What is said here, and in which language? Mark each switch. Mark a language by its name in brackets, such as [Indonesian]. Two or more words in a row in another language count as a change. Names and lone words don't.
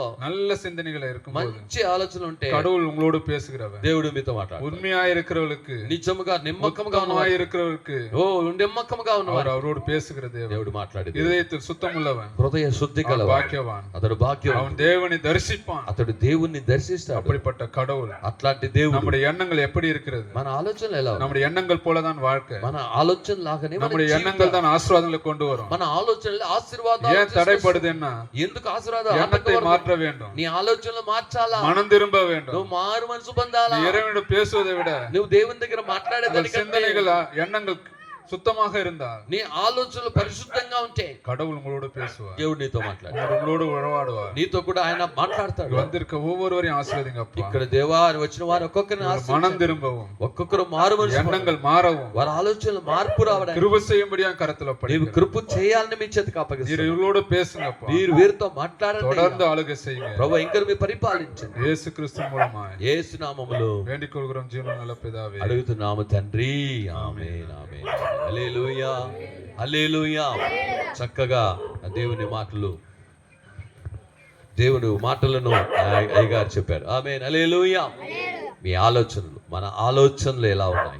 [Tamil] நல்ல சிந்தனைகள் இருக்கும்போது [Telugu] మంచి ఆలోచన ఉంటే [Tamil] கடவுள் உங்களோடு பேசுகிறவர். [Telugu] దేవుడు మీతో మాట్లాడు. [Tamil] உண்மையா இருக்கிறவர்களுக்கு, [Telugu] నిజముగా నిమ్మకముగా [Tamil] உத்தமமாய் [Telugu] ఉన్నవాడు, [Tamil] இருக்கிறவருக்கு [Telugu] ఓ నిమ్మకముగా [Tamil] அவர் [Telugu] ఉన్నవాడు [Tamil] அவரோடு பேசுகிற தேவன். [Telugu] దేవుడు మాట్లాడేది. [Tamil] இதயத்தில் சுத்தமுள்ளவன், [Telugu] హృదయ శుద్ధి [Tamil] அவன் [Telugu] కలవాడు, [Tamil] பாக்கியவான், [Telugu] అతడు భాగ్యవాన్, [Tamil] அவன் தேவனை தரிசிப்பான். [Telugu] అతడు దేవుణ్ణి దర్శిస్తాడు. [Tamil] அப்படிப்பட்ட கடவுள். [Telugu] అట్లాంటి దేవుడు. [Tamil] நம்முடைய எண்ணங்கள் எப்படி இருக்கிறது? [Telugu] మన ఆలోచనలు ఎలా ఉన్నాయి? [Tamil] நம்முடைய எண்ணங்கள் போலதான் வாழ்க்கை. [Telugu] మన ఆలోచన లాగానే మన [Tamil] நம்முடைய [Telugu] జీవితం. [Tamil] எண்ணங்கள் தான் ஆசீர்வாதங்களை கொண்டு வரும். [Telugu] మన ఆలోచనలు ఆశీర్వాదాలు [Tamil] ஏன் తடைப்படுதுன்னா, [Telugu] ఎందుకు ఆశీర్వాదాలు? [Tamil] எண்ணத்தை மாற்ற வேண்டும், [Telugu] నీ ఆలోచనలు మార్చాలా, [Tamil] மனம் திரும்ப வேண்டும். [Telugu] నువ్వు మారు మనసు పొందాలా, [Tamil] நீ இறைவனிடம் பேசுவதை விட [Telugu] నువ్వు దేవుని దగ్గర [Tamil] உங்கள் [Telugu] మాట్లాడేదానికంటే [Tamil] சிந்தனைகள், எண்ணங்கள் சுத்தமாக இருந்தால் [Telugu] నీ ఆలోచనలు పరిశుద్ధంగా ఉంటే [Tamil] கடவுள் உங்களோடு பேசுவார், [Telugu] దేవుడు నీతో మాట్లాడు, [Tamil] உங்களோடு உறவாடுவார். [Telugu] నీతో కూడా ఆయన మాట్లాడతాడు. [Tamil] வந்திருக்க ஒவ்வொருவரையும் ஆசீர்வதிங்க அப்பா. [Telugu] ఇక్కడ దేవా వచ్చిన వారు ఒక్కొక్కరిని [Tamil] மனம் [Telugu] ఆశీర్వదించండి. [Tamil] திரும்பவும், [Telugu] ఒక్కొక్కరు మారు మనసు [Tamil] எண்ணங்கள் மாறவும், [Telugu] వారి ఆలోచనలు మార్పు రావడానికి [Tamil] கிருபை செய்யும்படியா கரத்துல [Telugu] నీవు [Tamil] படிங்க. [Telugu] కృప చేయాలని మీ చేతికి [Tamil] நீர் [Telugu] అప్పగిస్తాను. [Tamil] இவர்களோடு பேசுங்க அப்பா. [Telugu] మీరు వీరితో మాట్లాడండి. [Tamil] தொடர்ந்து ஆளுகை செய்யுங்க. [Telugu] ప్రభువా ఇంకా మీరు పరిపాలించండి. [Tamil] இயேசு கிறிஸ்து மூலமாய் [Telugu] యేసు నామములో [Tamil] வேண்டிக் கொள்கிறோம் జీవన நல்ல பிதாவே. [Telugu] అడుగుతున్నాము తండ్రి. ఆమేన్ ఆమేన్. హల్లెలూయా హల్లెలూయా. చక్కగా దేవుని మాటలు, దేవుని మాటలను అయ్యగారు చెప్పారు. ఆమేన్ హల్లెలూయా. మీ ఆలోచనలు, మన ఆలోచనలు ఎలా ఉన్నాయి?